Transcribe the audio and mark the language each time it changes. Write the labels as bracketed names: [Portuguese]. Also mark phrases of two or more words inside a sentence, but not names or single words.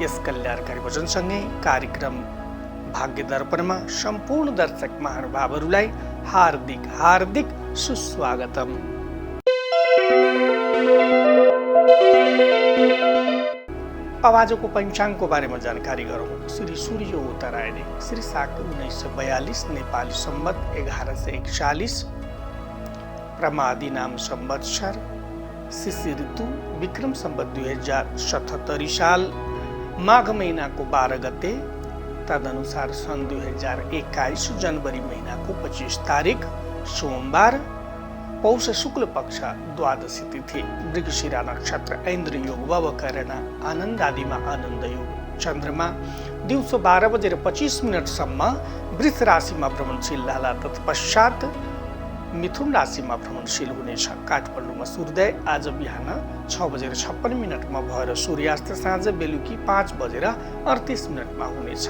[Nepali] यस कल्याणकारी वचनसँगै कार्यक्रम भाग्य दर्पणमा सम्पूर्ण दर्शक महानुभावहरूलाई हार्दिक हार्दिक सुस्वागतम। अब आजको पञ्चाङ्गको बारेमा जानकारी गरौँ। श्री सूर्य उत्तरायणी, श्री शाक 1942, नेपाली सम्वत 1141, प्रमादी नाम संवत्सर, शिशि ऋतु, विक्रम सम्वत 2077 साल माघ महीनाको 12 गते, तदनुसार सन् 2021 जनवरी महीनाको 25 तारिक सोमबार, पौष शुक्ल पक्ष द्वादशी तिथि, मृगशिरा नक्षत्र, ऐन्द्र योग, ववकरण, आनन्द आदिमा आनन्द योग। चन्द्रमा दिउँसो 12:25 सम्म वृष राशिमा भ्रमणशील रहला, तत्पश्चात मिथुन राशिमा भ्रमणशील हुनेछ। काठमाडौँमा सूर्योदय आज बिहान 6:56 भएर सूर्यास्त साँझ बेलुकी 5:38 हुनेछ।